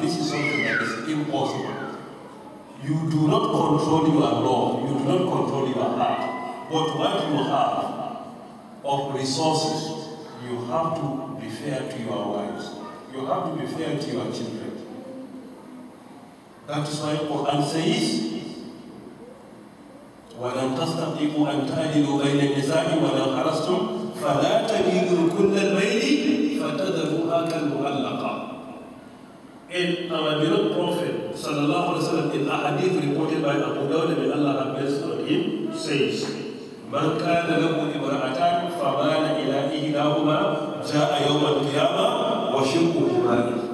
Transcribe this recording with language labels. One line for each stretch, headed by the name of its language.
English: This is something that is impossible. You do not control your love, you do not control your heart. But what you have of resources, you have to be fair to your wives. You have to be fair to your children. That is why Quran says,
Arabic: وَلَنْ تَسْتَطِيعُوا أَنْ تَعْدِلُوا بَيْنَ النِّسَاءِ وَلَوْ حَرَصْتُمْ فَلَا تَمِيلُوا كُلَّ الْمَيْلِ فَتَذَرُوهَا كَالْمُعَلَّقَةِ.
English: And our beloved Prophet sallallahu alaihi wasallam in a hadith reported by Abu Dawud, may Allah have mercy on him, says,
Arabic: مَنْ كَانَ لَهُ إِمْرَأَتَانِ فَمَالَ إِلَىٰ إِحْدَاهُمَا جَاءَ يَوْمَ الْقِيَامَةِ وَشِقُّهُ مَالٍ.